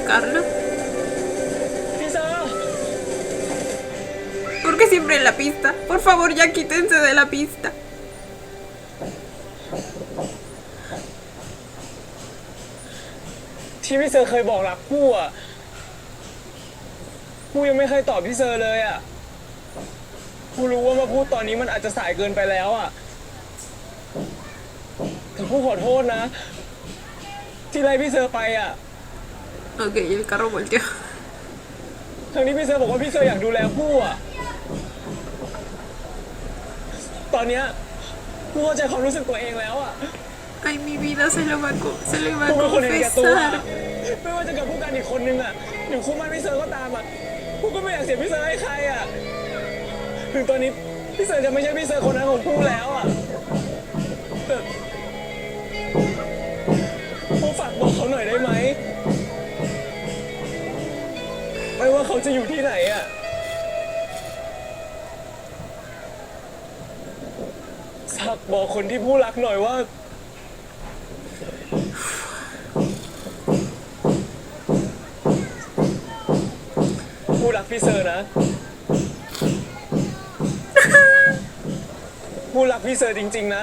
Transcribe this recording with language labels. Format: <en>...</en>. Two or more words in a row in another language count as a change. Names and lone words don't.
<es>solo.</es> <th>พี่เซอร์</th> <es>¿Por qué siempre en la pista? Por favor, ya quítense de la pista.</es> <th>ที่พี่เซอร์เคยบอกรักผู้อ่ะผู้ยังไม่เคยตอบพี่เซอร์เลยอ่ะผู้รู้ว่ามาพูดตอนนี้มันอาจจะสายเกินไปแล้วอ่ะแต่ผู้ขอโทษนะ ที่ไล่พี่เซอร์ไปอ่ะ</th> <es>Ok, y el carro volteó.</es> <th>ทั้งนี้พี่เซอร์บอกว่าพี่เซอร์อยากดูแลผู้อ่ะตอนเนี้ยผู้เข้าใจความรู้สึกตัวเองแล้วอ่ะ</th> <es>Ay, mi vida se lo va a, se lo iba a</es> <th>ผู้เป็นคนเห็นแก่ตัว</th> <es>confesar.</es> <th>ไม่ว่าจะกับผู้กันอีกคนนึงอ่ะหรือคู่มั่นพี่เซอร์ก็ตามอ่ะผู้ก็ไม่อยากเสียพี่เซอร์ให้ใครอ่ะถึงตอนนี้พี่เซอร์จะไม่ใช่พี่เซอร์คนนั้นของผู้แล้วอ่ะแต่ ผู้ฝากบอกเขาหน่อยได้ไหมไม่ว่าเขาจะอยู่ที่ไหนอ่ะฝากบอกคนที่ผู้รักหน่อยว่าผู้รักพี่เซอร์นะ ผู้รักพี่เซอร์จริงๆนะ</th>